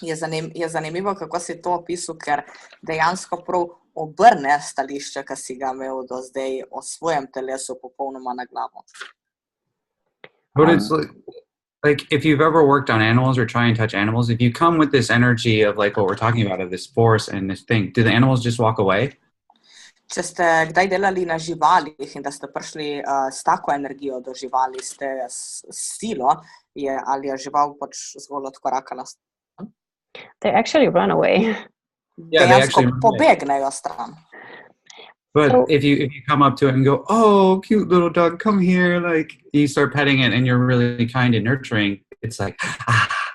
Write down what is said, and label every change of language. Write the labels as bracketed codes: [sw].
[sl] Je zanimivo, kako si to opisal, ker dejansko prav obrne stališče, ki si ga imel do zdaj o svojem telesu popolnoma na glavo. [en] But it's like if you've ever worked on animals or try and touch animals, if you come with this energy of like what we're talking about, of this force and this thing, do the animals just walk away? [sl] Če ste kdaj delali na živalih in da ste prišli s tako energijo do živali, ste s silo, ali je žival pač zgolj odkorakala stran? [en] They actually run away. Yeah, they actually run away. [sl] Pobegnejo stran. [en] But if you come up to it and go, oh, cute little dog, come here, like you start petting it and you're really kind and nurturing, it's like, ah.